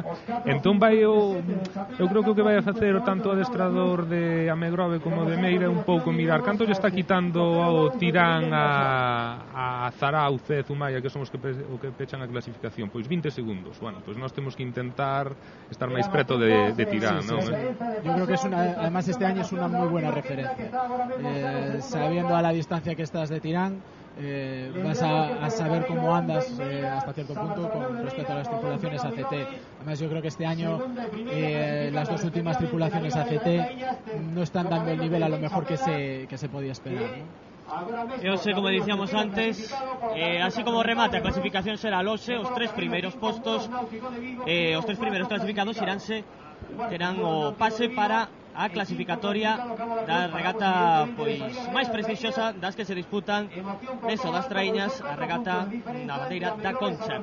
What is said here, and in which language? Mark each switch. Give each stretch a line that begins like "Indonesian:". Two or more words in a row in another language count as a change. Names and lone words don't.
Galician: Entón eu creo que o que vai a facer tanto o adestrador de Amegrove como de Meira un pouco mirar canto lle está quitando ao Tirán a Zarao, Cez, Zumaya, que son os que pechan a clasificación, pois 20 segundos. Bueno, pois nós temos que intentar estar máis preto de Tirán, ¿no?
Spanish: Yo creo que además este año es una muy buena referencia. Sabiendo a la distancia que estás de Tirán, vas a saber cómo andas hasta cierto punto con respecto a las tripulaciones ACT. Además yo creo que este año las dos últimas tripulaciones ACT no están dando el nivel a lo mejor que se podía esperar, ¿no?
Galician: Eu sei, como dicíamos antes, así como remate a clasificación será loxe, os 3 primeiros postos, os 3 primeiros clasificados iránse terán o pase para a clasificatoria da regata pois máis prestixiosa das que se disputan eso das traíñas, a regata na bandeira da Concha.